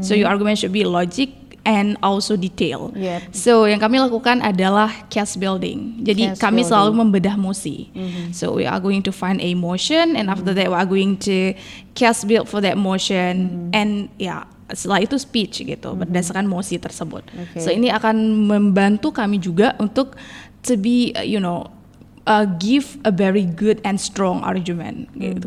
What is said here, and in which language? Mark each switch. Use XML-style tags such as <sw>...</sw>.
<en>So your argument should be logic and also detail. Yep.</en> <id>So yang kami lakukan adalah case building. Jadi</id> <en>Case</en> <id>kami</id> <en>building.</en> <id>selalu membedah mosi.</id> <en>So we are going to find a motion, and after that we are going to case build for that motion, and</en> <id>ya setelah itu speech gitu berdasarkan mosi tersebut. Okay. So ini akan membantu kami juga untuk</id> <en>to be give a very good and strong argument gitu.</en>